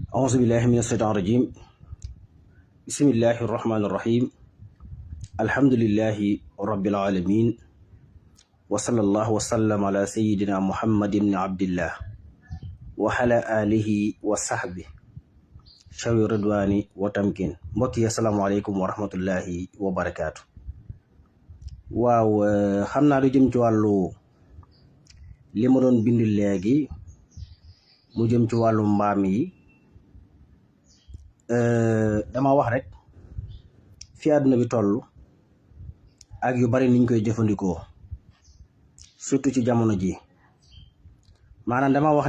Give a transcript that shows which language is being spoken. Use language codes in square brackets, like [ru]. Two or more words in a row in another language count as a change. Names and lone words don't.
[ar] أعوذ بالله من الشيطان الرجيم بسم الله الرحمن الرحيم الحمد لله رب العالمين وصلى الله وسلم على سيدنا محمد بن عبد الله وعلى آله وصحبه شوي رضواني وتمكين mbokki السلام عليكم ورحمة الله وبركاته. [wo] waaw xam naa lu jëm ci wàllu li ma doon bind léegi mu jëm ci wàllu mbaam yi. dama wax rek fi àdduna bi toll ak yu bari niñ koy jëfandikoo surtout ci jamono ji maanaam dama wax